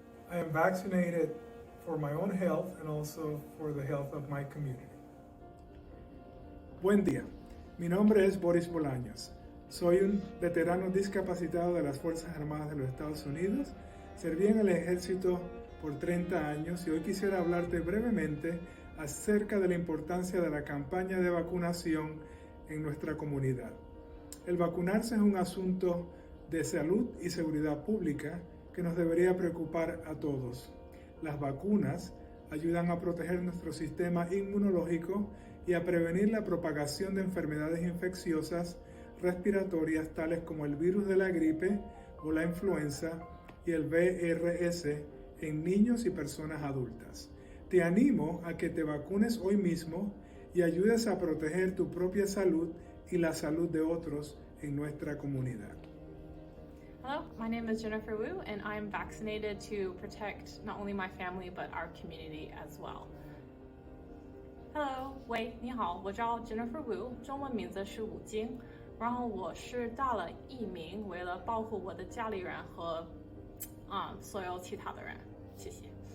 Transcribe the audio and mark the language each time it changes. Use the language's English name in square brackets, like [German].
[English] I am vaccinated for my own health and also for the health of my community. [Spanish] Buen día. Mi nombre es Boris Bolaños. Soy un veterano discapacitado de las Fuerzas Armadas de los Estados Unidos. Serví en el ejército por 30 años y hoy quisiera hablarte brevemente acerca de la importancia de la campaña de vacunación en nuestra comunidad. El vacunarse es un asunto de salud y seguridad pública que nos debería preocupar a todos. Las vacunas ayudan a proteger nuestro sistema inmunológico y a prevenir la propagación de enfermedades infecciosas respiratorias tales como el virus de la gripe o la influenza y el VRS en niños y personas adultas. Te animo a que te vacunes hoy mismo y ayudes a proteger tu propia salud y la salud de otros en nuestra comunidad. [English] Hello, my name is Jennifer Wu, and I am vaccinated to protect not only my family but our community as well. Hello， [Chinese] 喂，你好，我叫 Jennifer Wu， 中文名字是武晶，然后我是打了疫苗，为了保护我的家里人和所有其他的人，谢谢。